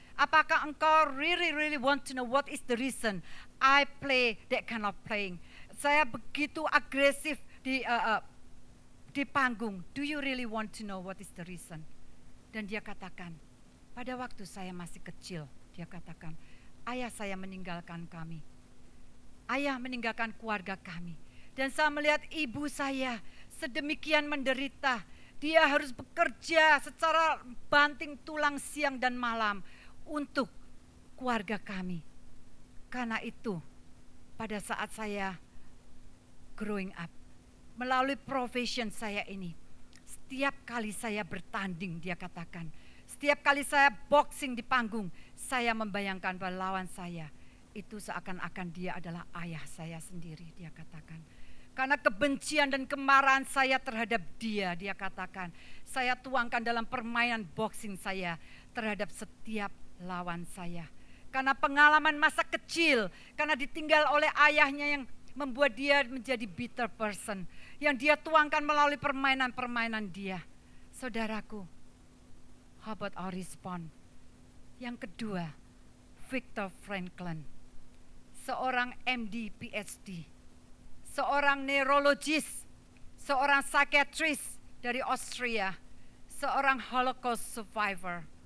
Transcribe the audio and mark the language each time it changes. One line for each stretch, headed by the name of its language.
Indonesian: Apakah engkau
English: really want to know what is the reason I play that kind of playing?
Indonesian: Saya begitu agresif di panggung.
English: Do you really want to know what is the reason?
Indonesian: Dan dia katakan, pada waktu saya masih kecil, dia katakan, ayah saya meninggalkan kami. Ayah meninggalkan keluarga kami. Dan saya melihat ibu saya sedemikian menderita. Dia harus bekerja secara banting tulang siang dan malam untuk keluarga kami. Karena itu, pada saat saya
English: growing up,
Indonesian: melalui profession saya ini, setiap kali saya bertanding, dia katakan, setiap kali saya boxing di panggung, saya membayangkan bahwa lawan saya itu seakan-akan dia adalah ayah saya sendiri, dia katakan. Karena kebencian dan kemarahan saya terhadap dia katakan, saya tuangkan dalam permainan boxing saya terhadap setiap lawan saya. Karena pengalaman masa kecil, karena ditinggal oleh ayahnya yang membuat dia menjadi bitter person, yang dia tuangkan melalui permainan-permainan dia.
English: Saudaraku, how about our response?
Indonesian: Yang kedua, Viktor Frankl, seorang MD PhD, seorang neurologis, seorang psikiatris dari Austria, seorang Holocaust survivor.